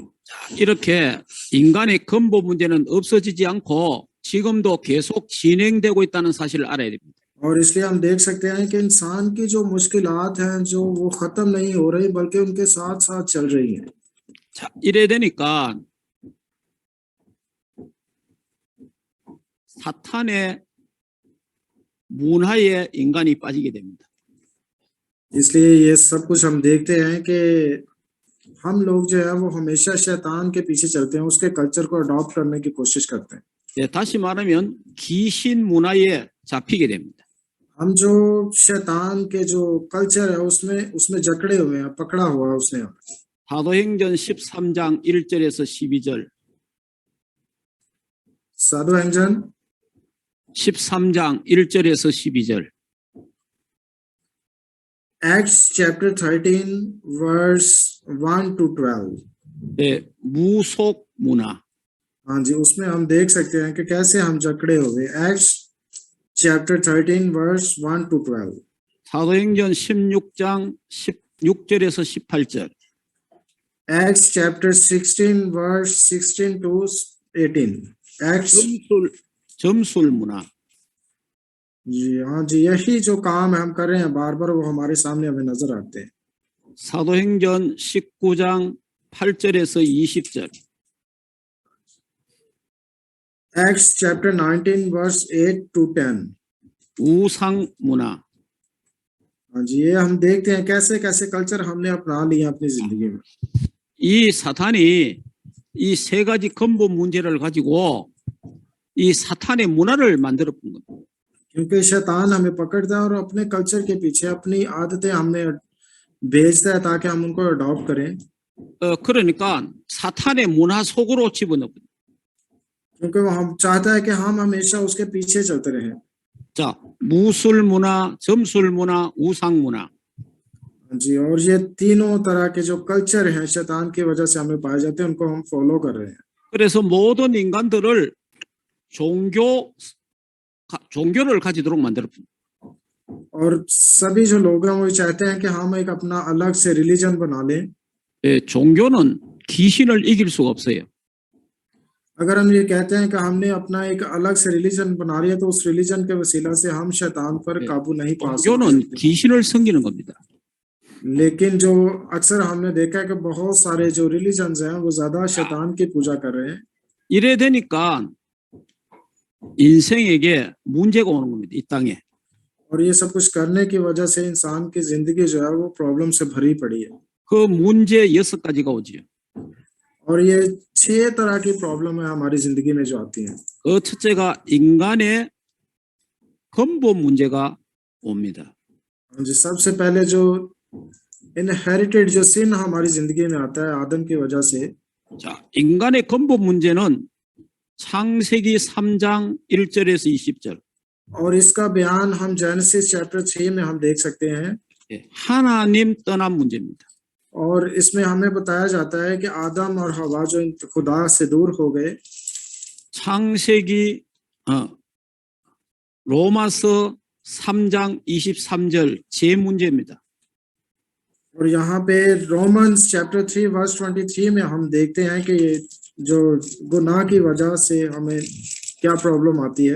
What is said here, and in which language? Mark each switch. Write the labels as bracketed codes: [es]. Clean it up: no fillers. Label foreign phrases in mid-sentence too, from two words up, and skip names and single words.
[ko] 이렇게 인간의 근본 문제는 없어지지 않고 지금도 계속 진행되고 있다는 사실을 알아야 됩니다. [hi] और इसलिए हम देख सकते हैं कि इंसान की जो मुश्किलात हैं जो वो खत्म नहीं हो रही बल्कि उनके साथ साथ चल रही हैं [ko] 자, 이래 되니까 사탄의 문화에 인간이 빠지게 됩니다. [hi] इसलिए ये सब कुछ हम देखते हैं कि हम लोग जो है वो हमेशा शैतान के पीछे चलते हैं, उसके कल्चर को अडॉप्ट करने की कोशिश करते हैं। [ko] 예, 다시 말하면 귀신 문화에 잡히게 됩니다. [hi] हम जो शैतान के जो कल्चर है उसमें उसमें जकड़े हुए हैं, पकड़ा हुआ है उसने। [ko] 사도행전 13장 1절에서 12절, साधुएंजन 13장 1절에서 12절. [en] Acts chapter 13 verse 1 to 12। [ko] 예, 무속 문화. [hi] हाँ जी, उसमें हम देख सकते हैं कि कैसे हम जकड़े हुए। [en] Acts chapter 13 verse 1 to 12। [ko] 사도행전 16장 16절에서 18절. [en] Acts chapter 16 verse 16 to 18। Acts [ko] 점술 문화. [hi] जी हाँ जी, यही जो काम हम कर रहे हैं बार बार वो हमारे सामने हमें नजर आते हैं। [ko] 사도행전 19장 8절에서 20절. [en] Acts chapter 19 verse 8 to 10। [ko] 우상 문화. [hi] हाँ जी, ये हम देखते हैं कैसे कैसे कल्चर हमने अपना लिया अपनी जिंदगी में। [ko] 이 사탄이 이 세 가지 근본 문제를 가지고 이 사탄의 문화를 만들어 본 겁니다. [hi] क्योंकि शैतान हमें पकड़ता है और अपने कल्चर के पीछे अपनी आदतें हमें भेजता है ताकि हम उनको अडॉप्ट करें। [ko] 그러니까 사탄의 문화 속으로 집어넣거든요. [hi] क्योंकि वो हम चाहता है कि हम हमेशा उसके पीछे चलते रहें। [ko] 자, 무술 문화, 점술 문화, 우상 문화. [hi] जी, और ये तीनों तरह के जो कल्चर हैं शैतान की वजह से हमें पाए जाते हैं, उनको हम फॉलो कर रहे हैं। [ko] 그래서 모든 인간들을 종교를 가지도록 만들었습니다. [hi] और सभी जो लोग हैं वो चाहते हैं कि हम एक अपना अलग से रिलीजन बना लें। [ko] 예, 종교는 귀신을 이길 수가 없어요. [hi] अगर हम ये कहते हैं कि हमने अपना एक अलग से रिलीजन बना लिया तो उस रिलीजन के वसीला से हम शैतान पर काबू नहीं पा [ko] 종교는 [hi] सकते। [ko] 귀신을 섬기는 겁니다. [hi] लेकिन जो अक्सर हमने देखा है कि बहुत सारे जो रिलीजन्स हैं वो ज्यादा शैतान की पूजा कर रहे हैं। [ko] 이래 되니까 인생에게 문제가 오는 겁니다. 이 땅에. [hi] और ये सब कुछ करने की वजह से इंसान की जिंदगी जो है वो प्रॉब्लम से भरी पड़ी है। [ko] 그 문제 6가지가 오지요. [hi] और ये 6 तरह की प्रॉब्लम है हमारी जिंदगी में जो आती हैं। [ko] 그 첫째가 인간의 근본 문제가 옵니다. [hi] जी, सबसे पहले जो इनहेरिटेड जो सिन हमारी जिंदगी में आता है आदम की वजह से। [ko] 자, 인간의 근본 문제는 창세기 3장 1절에서 20절. [hi] और इसका बयान हम [en] Genesis chapter 6 [hi] में हम देख सकते हैं। [ko] 예, 하나님 떠난 문제입니다. [hi] और इसमें हमें बताया जाता है कि आदम और हवा जो खुदा से दूर हो गए। [ko] 창세기 로마서 3장 23절 제 문제입니다. [hi] और यहाँ पे [en] Romans chapter 3 verse 23 [hi] में हम देखते हैं कि ये जो गुनाह की वजह से हमें क्या प्रॉब्लम आती है।